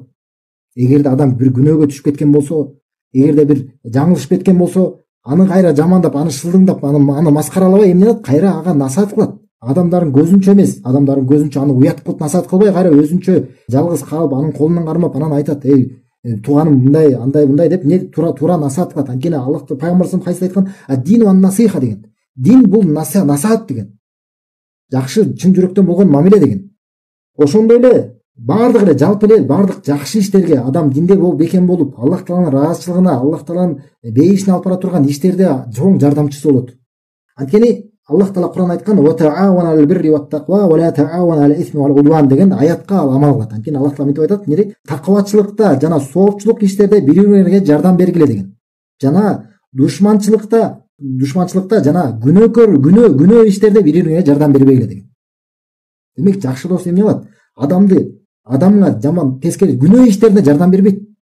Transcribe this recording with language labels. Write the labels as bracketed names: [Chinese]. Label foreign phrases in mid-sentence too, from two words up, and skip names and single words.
[Kyrgyz] Эгерде адам бир күнөөгө түшүп кеткен болсо, эгерде бир жаңылышып кеткен болсо, аны кайра жамандап, аны шылдыңдап, аны маскаралабай эмне кылат? Кайра ага насаат кылат. Адамдардын көзүнчө эмес, адамдардын көзүнчө аны уят кылып насаат кылбай, кайра өзүнчө жалгыз калып, анын колунан кармап, анан айтат: "Эй, тууганым мындай, андай деп не туура насаат кылат." Анткени Аллах пайгамбар [Arabic] صلى الله عليه وسلم [Kyrgyz] айткан: [Arabic] "الدين النصيحة" [Kyrgyz] деген. Дин бул насаат деген. Жакшы чын жүрөктөн болгон мамиле деген. Ошондой эле бардык эле жалпы эле бардык жакшы иштерге адам динде бекем болуп, Аллах Тааланын ыраазычылыгына, Аллах Тааланын бейишине алып бара турган иштерде чоң жардамчысы болот. Анткени Аллах Таала Кур'ан айткан: [Arabic] "وتعاونوا البر والتقوى ولا تعاونوا الإثم والعدوان" [Kyrgyz] деген аятка ал амал кылат. Анткени Аллах Таала мынтип айтат: "Нере такыбачылыкта жана соопчулук иштерде бири-бириңерге жардам бергиле" деген. Жана душманчылыкта жана күнөө иштерде бири-бириңерге жардам бербегиле деген. Демек жакшы дос эмне кылат? Адамга жаман тескери күнөө иштерине жардам бербейт.